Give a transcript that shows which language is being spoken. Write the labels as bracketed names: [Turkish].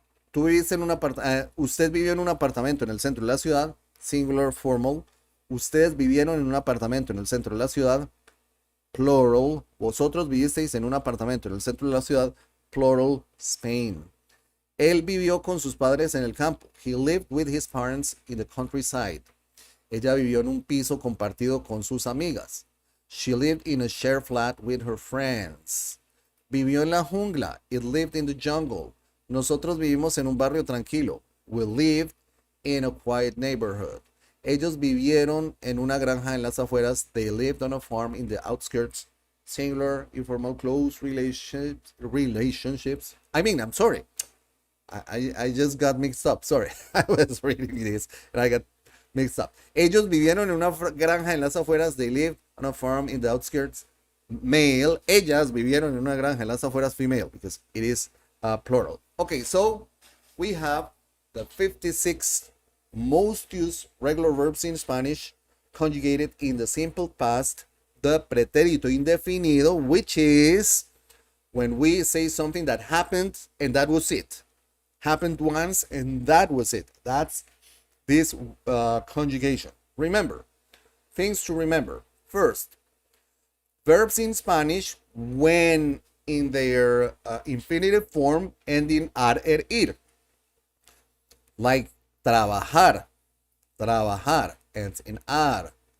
[Spanish] Tú viviste en un usted vivió en un apartamento en el centro de la ciudad. [English] Singular, formal. [Spanish] Ustedes vivieron en un apartamento en el centro de la ciudad. Plural. Vosotros vivisteis en un apartamento en el centro de la ciudad. [English] Plural, Spain. [Spanish] Él vivió con sus padres en el campo. [English] He lived with his parents in the countryside. [Spanish] Ella vivió en un piso compartido con sus amigas. [English] She lived in a shared flat with her friends. [Spanish] Vivió en la jungla. [English] It lived in the jungle. [Spanish] Nosotros vivimos en un barrio tranquilo. [English] We lived in a quiet neighborhood. [Spanish] Ellos vivieron en una granja en las afueras. [English] They lived on a farm in the outskirts. Singular, informal, close relationships. I'm sorry. I just got mixed up. Sorry. I was reading this and I got mixed up. [Spanish] Ellos vivieron en una granja en las afueras. [English] They lived on a farm in the outskirts. Male. [Spanish] Ellas vivieron en una granja en las afueras. [English] Female, because it is plural. Okay, so we have the 56 most used regular verbs in Spanish conjugated in the simple past, the pretérito indefinido, which is when we say something that happened and that was it. Happened once and that was it. That's this conjugation. Remember, things to remember. First, verbs in Spanish when in their infinitive form ending ar, ir. Like trabajar, trabajar ends in ar.